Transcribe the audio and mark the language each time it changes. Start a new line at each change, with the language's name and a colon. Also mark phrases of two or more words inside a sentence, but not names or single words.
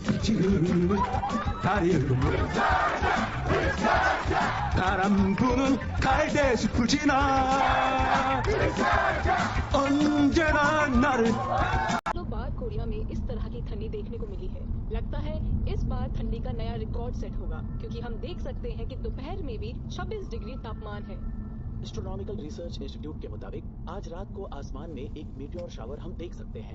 Korean: 지금 다리를 바람 부는 갈대숲을 지나 언제나 나를
Hindi: तो बार कोरिया में इस तरह की ठंडी देखने को मिली है। लगता है इस बार ठंडी का नया रिकॉर्ड सेट होगा, क्योंकि हम देख सकते हैं कि दोपहर में भी 26 डिग्री तापमान है।
English: Astronomical Research Institute
Hindi: के मुताबिक आज रात को आसमान में एक
English: meteor shower
Hindi: हम देख सकते हैं।